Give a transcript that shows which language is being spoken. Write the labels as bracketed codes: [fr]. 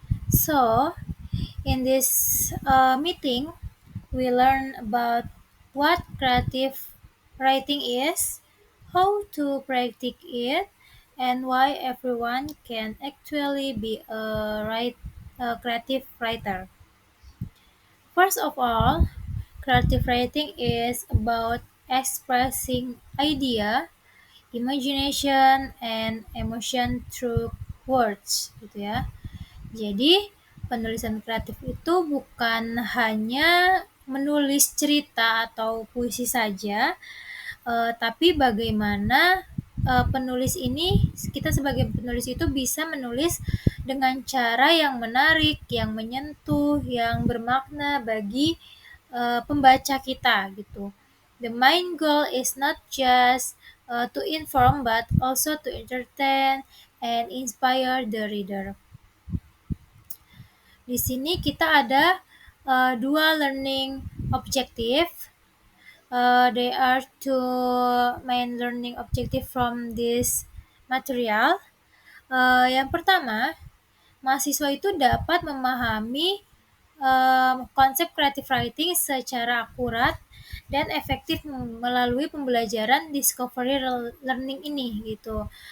[en] So, in this meeting, we learn about what creative writing is, how to practice it, and why everyone can actually be a creative writer. First of all, creative writing is about expressing idea, imagination, and emotion through words, gitu ya. [id] Jadi, penulisan kreatif itu bukan hanya menulis cerita atau puisi saja, tapi bagaimana penulis ini, kita sebagai penulis itu bisa menulis dengan cara yang menarik, yang menyentuh, yang bermakna bagi pembaca kita gitu. [en] The main goal is not just to inform but also to entertain and inspire the reader. [id] Di sini kita ada dua learning objective. [en] There are two main learning objective from this material. [id] Yang pertama, mahasiswa itu dapat memahami konsep creative writing secara akurat dan efektif melalui pembelajaran discovery learning ini gitu.